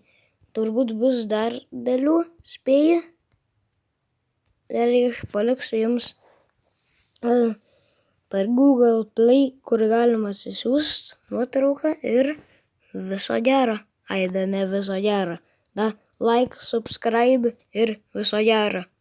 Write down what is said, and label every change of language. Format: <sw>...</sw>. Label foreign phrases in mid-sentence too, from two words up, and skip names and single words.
<lt>Turbūt bus dar dalių, spėju. Realiai aš paliksiu jums per Google Play, kur galima atsisiųsti nuotrauką ir viso gero. Aida, ne viso gero. Da, like, subscribe ir viso gero.</lt>